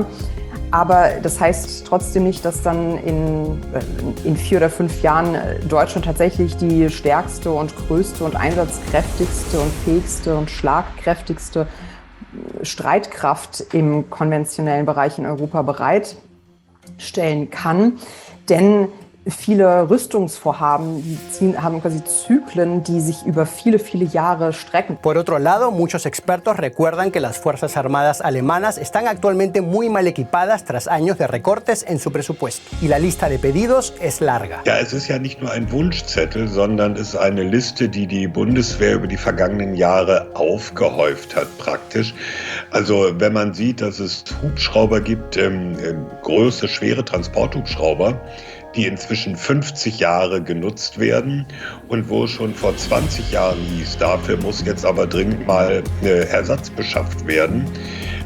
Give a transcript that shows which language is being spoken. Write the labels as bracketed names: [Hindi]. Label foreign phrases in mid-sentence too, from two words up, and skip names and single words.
[German] Aber das heißt trotzdem nicht, dass dann in 4 oder 5 Jahren Deutschland tatsächlich die stärkste und größte und einsatzkräftigste und fähigste und schlagkräftigste Streitkraft im konventionellen Bereich in Europa bereitstellen kann. Denn viele Rüstungsvorhaben haben quasi Zyklen, die sich über viele, viele Jahre strecken. [Spanish] Por otro lado, muchos expertos recuerdan que las Fuerzas Armadas alemanas están actualmente muy mal equipadas tras años de recortes en su presupuesto. Y la lista de pedidos es larga. [German] Ja, es ist ja nicht nur ein Wunschzettel, sondern es ist eine Liste, die die Bundeswehr über die vergangenen Jahre aufgehäuft hat praktisch. Also wenn man sieht, dass es Hubschrauber gibt, große, schwere Transporthubschrauber, die inzwischen 50 Jahre genutzt werden und wo schon vor 20 Jahren hieß, dafür muss jetzt aber dringend mal Ersatz beschafft werden.